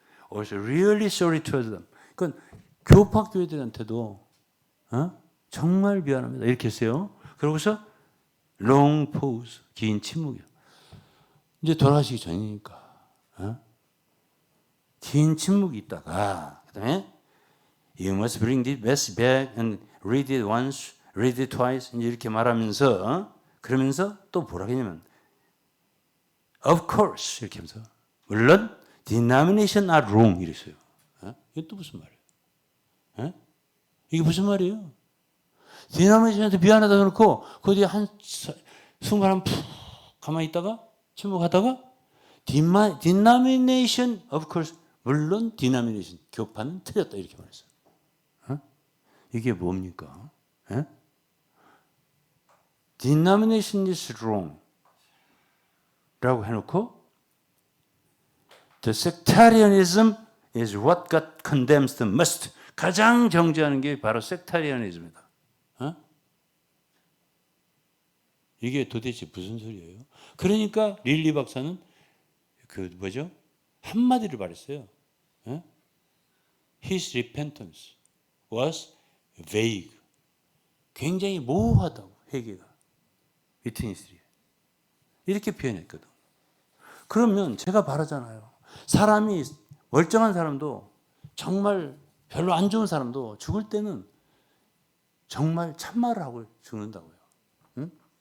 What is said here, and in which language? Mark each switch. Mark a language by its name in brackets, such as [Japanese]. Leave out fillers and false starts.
[English] Also really sorry to them. [Korean] 그건 교파 교회들한테도 정말 미안합니다. 이렇게 했어요. 그러고서 [English] long pause, [Korean] 긴 침묵이요. 이제 돌아가시기 전이니까 긴 침묵이 있다가 그다음에 [English] You must bring this message back and read it once, read it twice [Korean] 이제 이렇게 말하면서 그러면서 또 뭐라 하냐면 [English] Of course [Korean] 이렇게 하면서 물론 [English] denomination are wrong [Korean] 이랬어요. 이게 또 무슨 말이에요? 이게 무슨 말이에요? 디나미네이션한테 미안하다 그러고 그 뒤에 한 순간 푹 가만히 있다가 침묵하다가 [English] denomination of course [Korean] 물론 denomination 교파는 틀렸다 이렇게 말했어요. 이게 뭡니까? [English] denomination is wrong [Korean] 라고 해놓고 [English] the sectarianism is what God condemns the most. [Korean] 가장 정죄하는 게 바로 섹타리아니즘이다. 이게 도대체 무슨 소리예요? 그러니까 릴리 박사는 그 뭐죠? 한마디를 말했어요. [English] His repentance was vague. [Korean] 굉장히 모호하다고 회개가. 위트니스리 이렇게 표현했거든. 그러면 제가 말하잖아요. 사람이 멀쩡한 사람도 정말 별로 안 좋은 사람도 죽을 때는 정말 참말을 하고 죽는다고요. 응?